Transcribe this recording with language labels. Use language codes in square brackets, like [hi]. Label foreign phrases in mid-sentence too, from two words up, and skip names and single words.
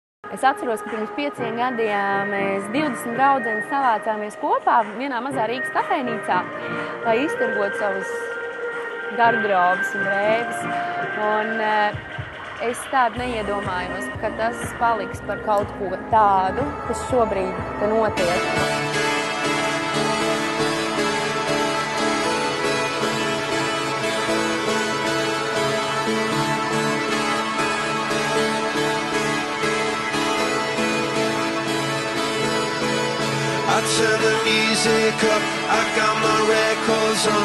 [lv] Es atceros, ka pirms 5 gadiem mēs 20 draudzenes savācāmies kopā vienā mazā Rīgas kafejnīcā, lai iztirgotu savus gardrobas un drēbes. Un es tādu neiedomājos, ka tas paliks par kaut ko tādu, kas šobrīd notiek. [en] I turn the music up, I got my records on.